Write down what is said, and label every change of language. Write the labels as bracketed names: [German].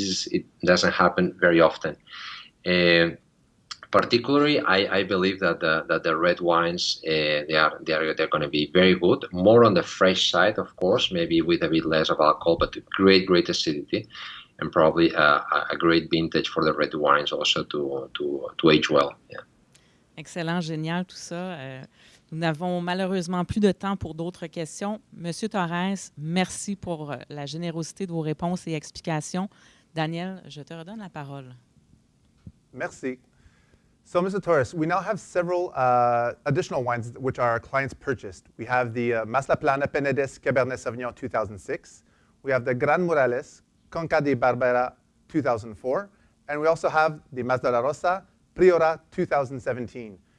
[English] It doesn't happen very often. Particularly, I believe that the red wines they're going to be very good, more on the fresh side, of course, maybe with a bit less of alcohol, but great acidity, and probably a great vintage for the red wines also to age well. Yeah. [French] Excellent, génial tout ça. Nous n'avons malheureusement plus de temps pour d'autres questions. Monsieur Torres, merci pour la générosité de vos réponses et explications. Daniel, je te redonne la parole. Merci. [English] So, Mr. Torres, we now have several additional wines which our clients purchased. We have the Maslaplana Penedès Cabernet Sauvignon 2006. We have the Gran Morales Conca de Barbera 2004. And we also have the Mas de la Rosa Priora 2017.